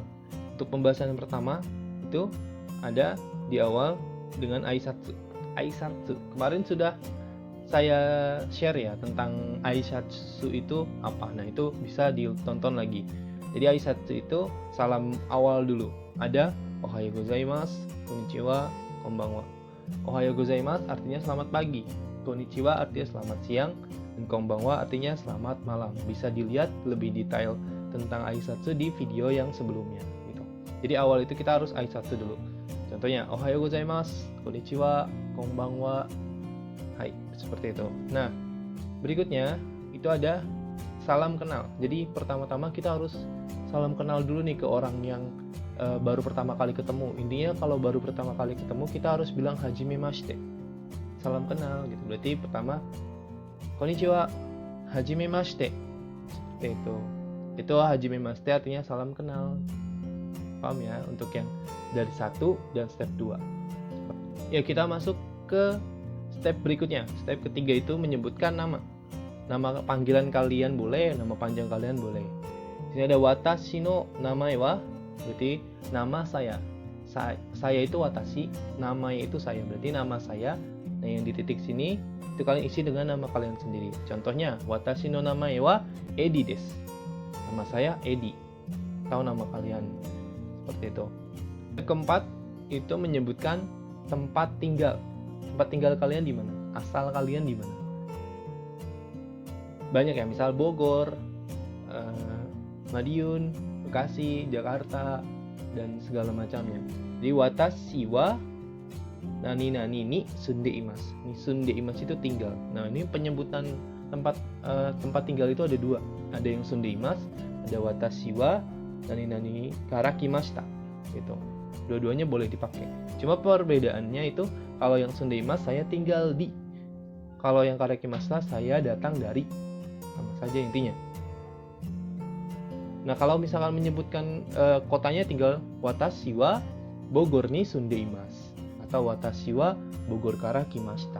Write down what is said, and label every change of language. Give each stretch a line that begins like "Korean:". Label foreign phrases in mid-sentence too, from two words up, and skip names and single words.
Indonesian: Untuk pembahasan yang pertama itu ada di awal dengan Aisatsu. Aisatsu. Kemarin sudah saya share ya tentang Aisatsu itu apa. Nah, itu bisa ditonton lagi. Jadi Aisatsu itu salam awal dulu.
Japanese: Ada おはようございます、こんにちは、こんばんは. おはようございます
Indonesian: artinya selamat pagi. Konnichiwa artinya selamat siang. Dan konbanwa artinya selamat malam. Bisa dilihat lebih detail tentang Aisatsu di video yang sebelumnya gitu. Jadi awal itu kita harus Aisatsu dulu.
Japanese: Contohnya おはようございます、こんにちは、こんばんは.
Indonesian: Hai, seperti itu. Nah, berikutnya itu ada salam kenal. Jadi pertama-tama kita harus salam kenal dulu nih ke orang yang baru pertama kali ketemu. Intinya kalau baru pertama kali ketemu kita harus bilang hajimemashite. Salam kenal gitu. Berarti pertama
Japanese: こんにちは、はじめまして.
Indonesian: Seperti itu. Itu hajimemashite artinya salam kenal. Paham ya? Untuk yang dari 1 dan step 2. Ya, kita masuk ke step berikutnya. Step ketiga itu menyebutkan nama. Nama panggilan kalian boleh, nama panjang kalian boleh. Di sini ada
Japanese: 私の名前は,
Indonesian: berarti nama saya. Saya itu watashi, namanya itu saya. Berarti nama saya. Nah, yang di titik sini itu kalian isi dengan nama kalian sendiri. Contohnya,
Japanese: 私の名前はEdiです.
Indonesian: Nama saya Edi. Tahu nama kalian. Seperti itu. Yang keempat itu menyebutkan tempat tinggal. Tempat tinggal kalian di mana? Asal kalian di mana? Banyak ya, misal Bogor, Madiun, Bekasi, Jakarta, dan segala macamnya.
Japanese: Jadi 私は何々に住んでいます. に住んでいます
Indonesian: itu tinggal. Nah, ini penyebutan tempat tinggal itu ada 2. Ada yang sundeimasu, ada
Japanese: 私は何々から来ました.
Indonesian: Gitu. Dua-duanya boleh dipakai. Cuma perbedaannya itu kalau yang sundeimasu saya tinggal di. Kalau yang karakimashita saya datang dari. Sama saja intinya. Nah, kalau misalkan menyebutkan kotanya tinggal
Japanese: 私はBogorに住んでいます atau 私はBogorから来ました.